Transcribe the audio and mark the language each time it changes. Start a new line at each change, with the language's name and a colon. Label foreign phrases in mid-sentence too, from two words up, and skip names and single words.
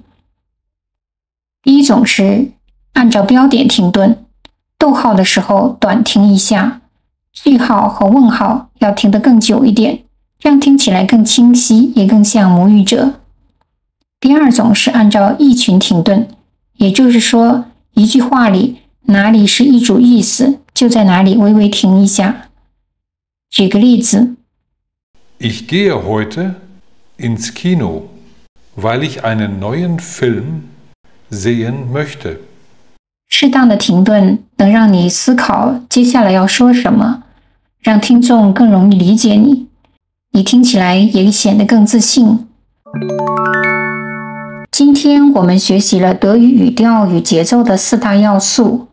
Chinese: 第一種是按照標點停頓，逗號的時候短停一下，句號和問號要停得更久一點，這樣聽起來更清晰，也更像母語者。第二種是按照意群停頓，也就是說，一句話裡哪裡是一組意思，就在哪裡微微停一下。舉個例子
German: Ich gehe heute ins Kino, weil ich einen neuen Film sehen möchte。
Chinese: 適當的停頓能讓你思考接下來要說什麼，讓聽眾更容易理解你，你聽起來也顯得更自信。今天我們學習了德語語調與節奏的4大要素。